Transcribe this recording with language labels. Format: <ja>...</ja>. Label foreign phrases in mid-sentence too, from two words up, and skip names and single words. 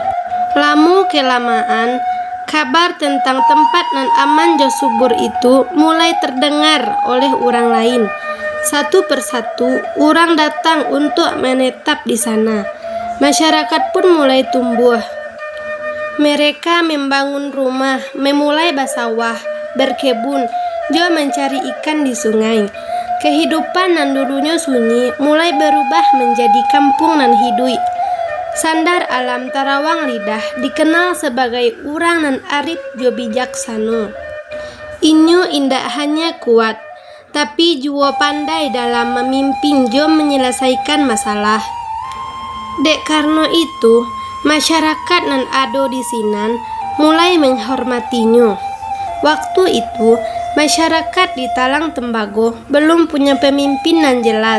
<id>Lama kelamaan, kabar tentang tempat nan aman jo subur itu mulai terdengar oleh orang lain. Satu persatu orang datang untuk menetap di sana. Masyarakat pun mulai tumbuh. Mereka membangun rumah, memulai bersawah, berkebun, jo mencari ikan di sungai. Kehidupan nan dulunya sunyi mulai berubah menjadi kampung nan hidup. Sandar Alam Tarawang Lidah dikenal sebagai orang nan arif jo bijaksana.</id> <min>Inyo indak hanya kuat, tapi juga pandai dalam memimpin jo menyelesaikan masalah. Dek karena itu, masyarakat nan ada di sinan mulai menghormatinya.</min> <id>Waktu itu, Masyarakat di Talang Tembago belum punya pemimpin yang jelas.</id>